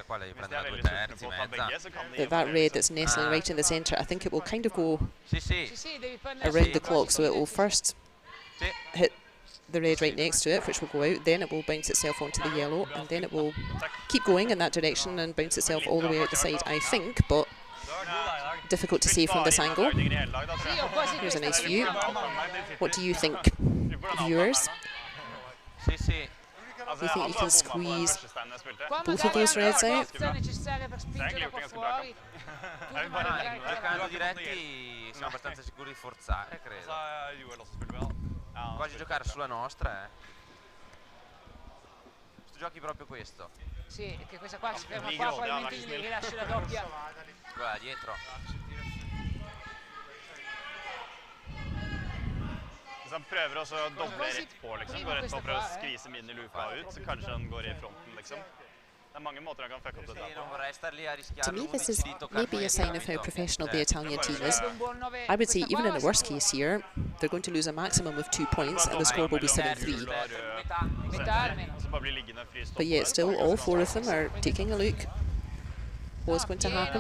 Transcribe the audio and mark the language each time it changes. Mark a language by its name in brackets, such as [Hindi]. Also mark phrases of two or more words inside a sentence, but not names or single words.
[English] That red that's nestling right in the centre, I think it will kind of go around the clock, so it will first hit the red right next to it, which will go out, then it will bounce itself onto the yellow, and then it will keep going in that direction and bounce itself all the way out the side, I think, but difficult to see from this angle. Here's a nice view. What do you think, viewers? Do you think you can squeeze both of those reds out? [Italian] Giocando diretti siamo abbastanza sicuri di forzare, credo. Quasi giocare sulla nostra, Tu giochi proprio questo? Sì, che questa qua si ferma qua, probabilmente gli rilasci la doppia. Guarda, dietro. [Norwegian] Hvis han prøver å doble rett på, liksom, går rett på og prøver å skvise min I luka ut, så kanskje han går I fronten, liksom. Det mange måter han kan fucke opp dette. [English] To me, this is maybe a sign of how professional the Italian team is. I would say, even in the worst case here, they're going to lose a maximum of 2 points and the score will be 7-3. But yet still, all 4 of them are taking a look. What's going to happen?